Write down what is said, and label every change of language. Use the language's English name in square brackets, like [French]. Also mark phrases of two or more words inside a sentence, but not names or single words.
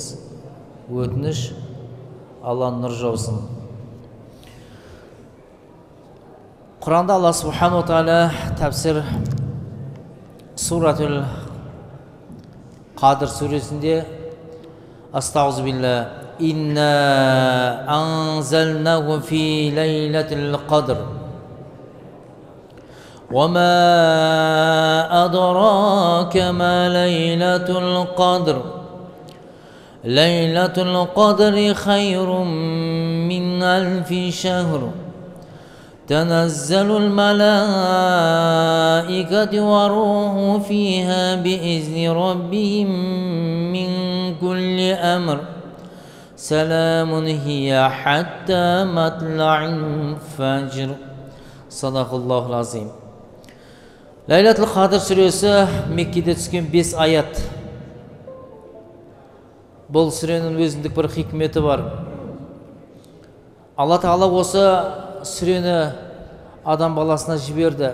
[Kazakh] Өтініш, Алла нұр жаусын. Құранда Алла Субхану Тағала тәпсір Суратул Қадр сүресінде [Arabic] أعوذ بالله إنا أنزلناه في ليلة القدر وما أدراك ما ليلة القدر ليلة القدر خير من ألف شهر تنزل الملائكة والروح فيها بإذن ربهم من كل أمر سلام هي حتى مطلع الفجر صدق الله العظيم. [Kazakh] Лейлатул Қадр сүресі Меккеде түскен 5 аят. Бұл сүренің өзіндік бір хикметі бар. Алла Тағала осы сүрені адам баласына жіберді.